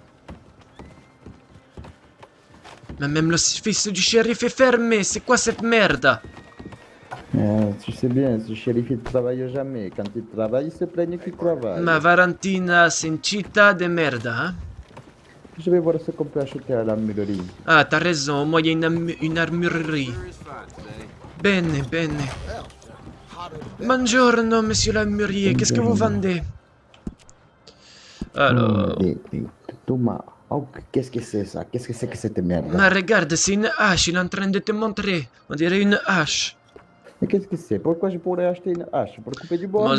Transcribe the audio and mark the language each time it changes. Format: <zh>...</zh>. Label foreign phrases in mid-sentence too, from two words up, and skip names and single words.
<fr>Mais même le fils du shérif est fermé, c'est quoi cette merde? Tu sais bien, ce shérif il travaille jamais. Quand il travaille, il se plaigne qu'il travaille. Ma Valentina, c'est une</fr> <it>città de merda,</it> <fr>hein? Je vais voir ce qu'on peut acheter à l'armurerie. Ah, t'as raison, moi il y a une armurerie.</fr> <en>Sure is fine today.</en> <it>Bene, bene. Buongiorno,</it> <fr>monsieur l'armurier, qu'est-ce que vous vendez? Alors... Thomas, oh, qu'est-ce que c'est ça? Qu'est-ce que c'est que cette merde? Mais regarde, c'est une hache, il est en train de te montrer. On dirait une hache. Mais qu'est-ce que c'est? Pourquoi je pourrais acheter une hache? Pour couper du bois?</fr>